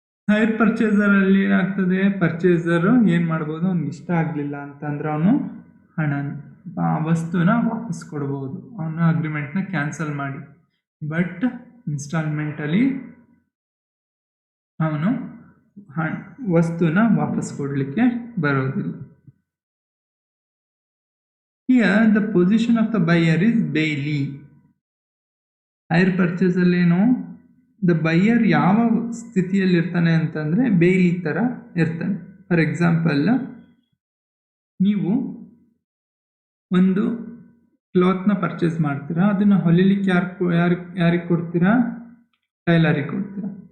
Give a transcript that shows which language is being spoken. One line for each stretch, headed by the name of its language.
Kannada: Hire ಪರ್ಚೇಸರಲ್ಲಿ ಏನಾಗ್ತದೆ, ಪರ್ಚೇಸರು ಏನು ಮಾಡ್ಬೋದು, ಅವ್ನಿಗೆ ಇಷ್ಟ ಆಗಲಿಲ್ಲ ಅಂತಂದ್ರೆ ಅವನು ಆ ವಸ್ತುನ ವಾಪಸ್ ಕೊಡ್ಬೋದು, ಅವನ ಅಗ್ರಿಮೆಂಟ್ನ ಕ್ಯಾನ್ಸಲ್ ಮಾಡಿ. ಬಟ್ ಇನ್ಸ್ಟಾಲ್ಮೆಂಟಲ್ಲಿ ಅವನು ವಸ್ತುನ ವಾಪಸ್ ಕೊಡಲಿಕ್ಕೆ ಬರೋದಿಲ್ಲ.
English: Here the position of the buyer is bailey.
Kannada: Hire ಪರ್ಚೇಸಲ್ಲೇನು, the buyer ಯಾವ ಸ್ಥಿತಿಯಲ್ಲಿ ಇರ್ತಾನೆ ಅಂತಂದರೆ ಬೇಯ್ಲಿ ಥರ ಇರ್ತಾನೆ.
English: for example,
Kannada: ನೀವು ಒಂದು ಕ್ಲಾತ್ನ ಪರ್ಚೇಸ್ ಮಾಡ್ತೀರಾ, ಅದನ್ನು ಹೊಲಿಲಿಕ್ಕೆ ಯಾರಿಗೆ ಕೊಡ್ತೀರಾ? ಟೈಲರಿಗೆ ಕೊಡ್ತೀರಾ.